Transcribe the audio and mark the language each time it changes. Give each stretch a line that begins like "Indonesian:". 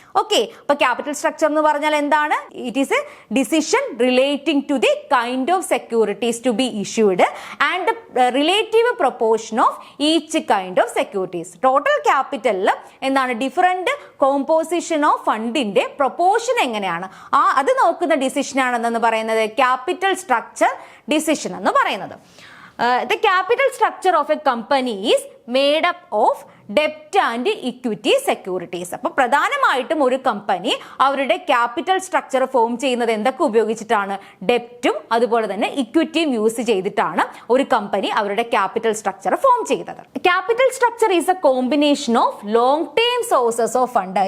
Malayalam: Okay, അപ്പൊ capital structure എന്ന് പറഞ്ഞാൽ എന്താണ്?
English: It is a decision relating to the kind of securities to be issued and relative proportion of each kind of securities.
Malayalam: Total ക്യാപിറ്റലിൽ എന്താണ്? Different composition of ഫണ്ടിന്റെ proportion എങ്ങനെയാണ് അത് നോക്കുന്ന decision ആണെന്ന് പറയുന്നത് ക്യാപിറ്റൽ സ്ട്രക്ചർ ഡിസിഷൻ എന്ന് പറയുന്നത്.
English: The capital structure of a company is made up of debt and equity securities.
Malayalam: അപ്പോൾ പ്രധാനമായിട്ടും ഒരു കമ്പനി അവരുടെ ക്യാപിറ്റൽ സ്ട്രക്ചർ ഫോം ചെയ്യുന്നത് എന്തൊക്കെ ഉപയോഗിച്ചിട്ടാണ്? ഡെപ്റ്റും അതുപോലെ തന്നെ ഇക്വിറ്റിയും യൂസ് ചെയ്തിട്ടാണ് ഒരു കമ്പനി അവരുടെ ക്യാപിറ്റൽ സ്ട്രക്ചർ ഫോം ചെയ്തത്.
English: Capital structure is a combination of long term sources of fund.